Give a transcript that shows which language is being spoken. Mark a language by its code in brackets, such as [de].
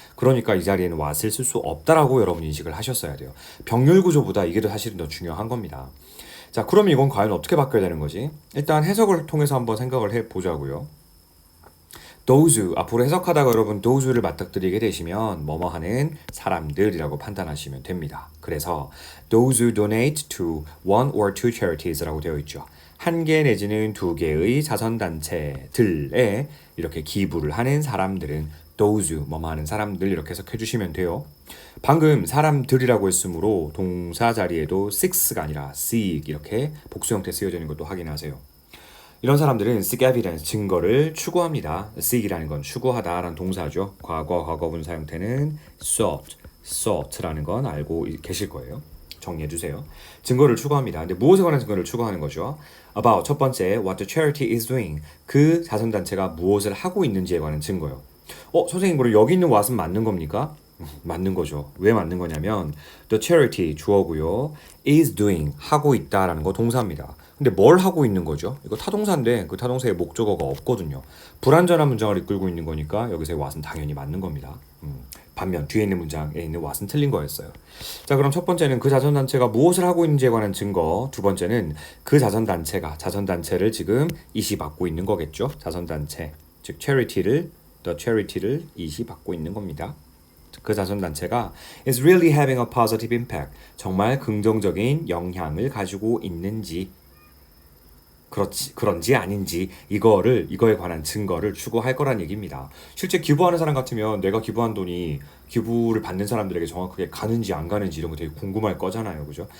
[ko] 그러니까 이 자리에는 what을 쓸 수 없다라고 여러분 인식을 하셨어야 돼요. 병렬 구조보다 이게 더 사실은 더 중요한 겁니다. 자, 그럼 이건 과연 어떻게 바뀌어야 되는 거지? 일단 해석을 통해서 한번 생각을 해보자고요. those, 앞으로 해석하다가 여러분 those를 맞닥뜨리게 되시면 뭐뭐 하는 사람들이라고 판단하시면 됩니다. 그래서 [en] those who donate to one or two charities라고 [ko] 되어 있죠. 한 개 내지는 두 개의 자선단체들에 이렇게 기부를 하는 사람들은 those 뭐뭐 하는 사람들 이렇게 해석해 주시면 돼요. 방금 사람들이라고 했으므로 동사 자리에도 six가 아니라 seek 이렇게 복수 형태 쓰여져 있는 것도 확인하세요. 이런 사람들은 [en] seek evidence, [ko] 증거를 추구합니다. seek이라는 건 추구하다라는 동사죠. 과거분사 형태는 sought라는 건 알고 계실 거예요. 정리해 주세요. 증거를 추구합니다. 근데 무엇에 관한 증거를 추구하는 거죠? [en] About [ko] 첫 번째, [en] what the charity is doing. [ko] 그 자선단체가 무엇을 하고 있는지에 관한 증거요. 선생님, 그럼 여기 있는 what은 맞는 겁니까? 맞는 거죠. 왜 맞는 거냐면 [en] the charity [ko] 주어고요. [en] is doing [ko] 하고 있다라는 거 동사입니다. 근데 뭘 하고 있는 거죠? 이거 타동사인데 그 타동사에 목적어가 없거든요. 불완전한 문장을 이끌고 있는 거니까 여기서의 what은 당연히 맞는 겁니다. 반면 뒤에 있는 문장에 있는 what은 틀린 거였어요. 자, 그럼 첫 번째는 그 자선단체가 무엇을 하고 있는지에 관한 증거. 두 번째는 그 자선단체를 지금 이시받고 있는 거겠죠. 자선단체, 즉 [en] the charity [ko] 를 이시받고 있는 겁니다. 그 자선단체가 [en] is really having a positive impact. [ko] 정말 긍정적인 영향을 가지고 있는지 그런지 아닌지 이거에 관한 증거를 추구할 거란 얘기입니다. 실제 기부하는 사람 같으면 내가 기부한 돈이 기부를 받는 사람들에게 정확하게 가는지 안 가는지 이런 거 되게 궁금할 거잖아요. 그죠?